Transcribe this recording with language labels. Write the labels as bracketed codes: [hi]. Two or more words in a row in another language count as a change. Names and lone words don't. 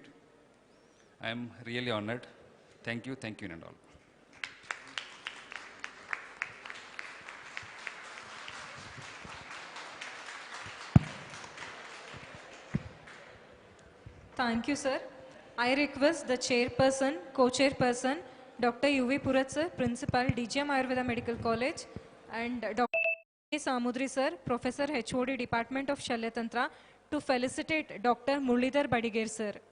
[en] I am really honored. Thank you, and all. Thank you, sir. I request the chairperson, co-chairperson, Dr. U.V. Purat, sir, Principal, DGM Ayurveda Medical College, and Dr. Samudri, sir, Professor, HOD, Department of Shalyatantra, to felicitate Dr. Muralidhar Badager, sir.